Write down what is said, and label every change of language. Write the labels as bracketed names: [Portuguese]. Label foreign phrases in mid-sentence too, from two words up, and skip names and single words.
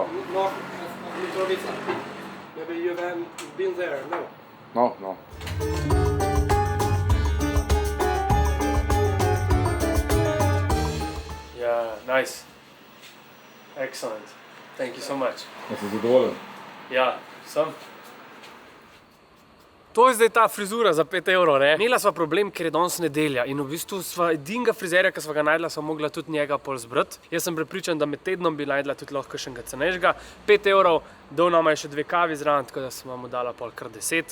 [English] of Mitrovica. Maybe you haven't been there, no. No, no. Yeah, nice. Excellent. Thank you so much. [Slovenian] Ja si zadovoljen? Ja, sem. To je zdaj ta frizura za 5 evrov, ne? Imela sva problem, ker je danes nedelja in v bistvu sva edinega frizerja, ki sva ga najdla, sva mogla tudi njega pol zbrati. Jaz sem prepričan, da med tednom bi najdla tudi lahko kakšnega cenejšega. 5 evrov, dal nama je še 2 kavi zraven, tako da sem mu dala pol kar 10.